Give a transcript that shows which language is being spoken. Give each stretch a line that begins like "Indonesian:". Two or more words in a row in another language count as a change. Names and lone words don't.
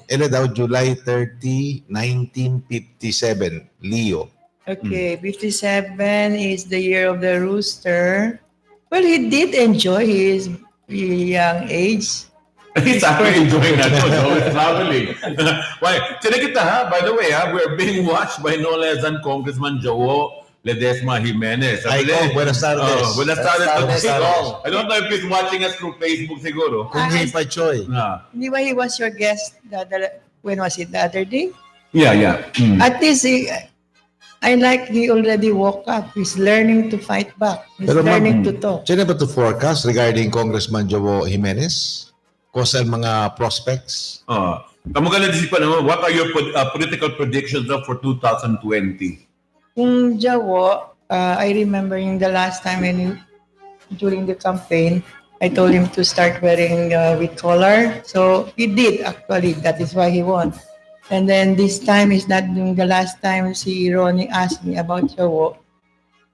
English: Ele daw July 30, 1957, Leo. Okay, 57 is the year of the rooster. Well, he did enjoy his young age. He's actually enjoying that. No, it's traveling. Why?
Filipino: Kita, ha?
English: By the way, we're being watched by no less than Congressman Joe Ledesma Jimenez. Ay, Kong,
Spanish: buenas tardes. Buenas tardes. Buenas tardes.
English: I don't know if he's watching us through Facebook siguro.
Cantonese: Kung Hipay Choy.
Filipino: Di ba
English: he was your guest when was it, the other day? Yeah. At least I like he already woke up. He's learning to fight back. He's Pero, learning ma'am, to talk.
Filipino: Sino ba
English: to forecast regarding Congressman Joe Jimenez?
Filipino: Kung mga prospects? Kamu ka na-disipan naman,
English: what are your political predictions for 2020? Kung Jawo, I remember yung the last time during the campaign, I told him to start wearing with collar. So he did actually. That is why he won. And then this time is not the last time si Ronnie asked me about Jawo.